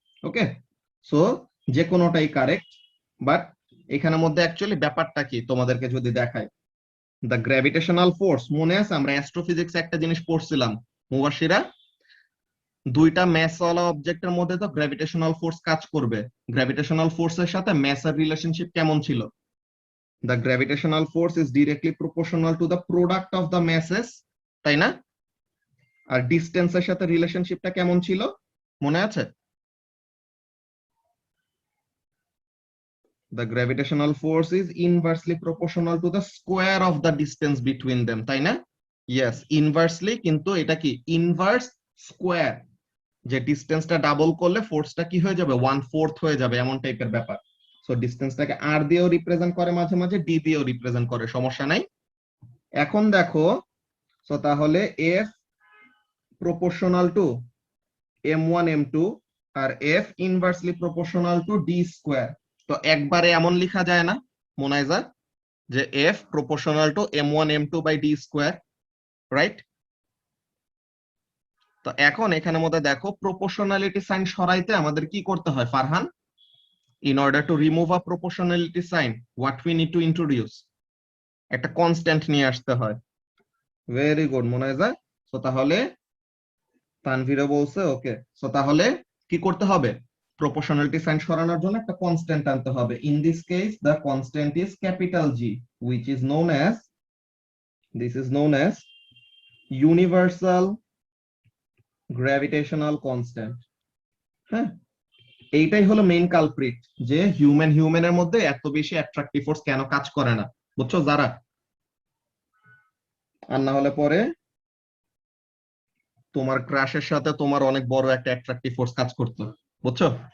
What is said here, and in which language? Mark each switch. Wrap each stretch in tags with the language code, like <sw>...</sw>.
<bn>ওকে, so যে কোনোটাই correct, but এখানের মধ্যে অ্যাকচুয়ালি ব্যাপারটা কি তোমাদেরকে যদি দেখায়, দ্য গ্র্যাভিটেশনাল ফোর্স, মনে আছে আমরা অ্যাস্ট্রোফিজিক্সে একটা জিনিস পড়ছিলাম মুবাশিরা, দুইটা ম্যাসওয়ালা অবজেক্টের মধ্যে তো গ্র্যাভিটেশনাল ফোর্স কাজ করবে, গ্র্যাভিটেশনাল ফোর্সের সাথে ম্যাসের রিলেশনশিপ কেমন ছিল?</bn> <en>the gravitational force is directly proportional to the product of the masses,</en> <bn>তাই না? আর ডিস্টেন্সের সাথে রিলেশনশিপটা কেমন ছিল মনে আছে?</bn> <en>The gravitational force is inversely proportional to the square of the distance between them,</en> <bn>তাই না?</bn> <en>Yes, inversely,</en> <bn>কিন্তু এটা কি ইনভার্স স্কোয়ার, যে ডিস্টেন্সটা ডাবল করলে ফোর্সটা কি হয়ে যাবে 1/4 হয়ে যাবে, এমন টাইপের ব্যাপার। সো ডিস্টেন্সটাকে আর দিয়েও রিপ্রেজেন্ট করে, মাঝে মাঝে ডি দিয়েও রিপ্রেজেন্ট করে, সমস্যা নাই। এখন দেখো, সো তাহলে F proportional to m1 m2 আর F inversely proportional to D square, তো একবারে এমন লেখা যায় না মোনাইজা যে F proportional to m1 m2 by D square, right? তো এখন এখানের মধ্যে দেখো প্রপোর্শনালিটি সাইন সরাইতে আমাদের কি করতে হয় Farhan?</bn> <en>In order to remove a proportionality sign, what we need to introduce?</en> <bn>একটা কনস্ট্যান্ট নিয়ে আসতে হয়।</bn> <en>very good</en> <bn>মোনাইজা। সো তাহলে তানভীরও বলছে ওকে, সো তাহলে কি করতে হবে? প্রপোর্শনালিটি সাইন সরানোর জন্য একটা কনস্ট্যান্ট আনতে হবে।</bn> <en>In this case the constant is capital G, which is known as, this is known as universal gravitational constant।</en> <bn>হ্যাঁ, এইটাই হলো মেইন কালপ্রিট, যে হিউম্যানের মধ্যে এত বেশি অ্যাট্রাকটিভ ফোর্স কেন কাজ করে না, বুঝছো যারা? আর না হলে পরে তোমার ক্রাশের সাথে তোমার অনেক বড় একটা অ্যাট্রাকটিভ ফোর্স কাজ করতো, বুঝছো?</bn>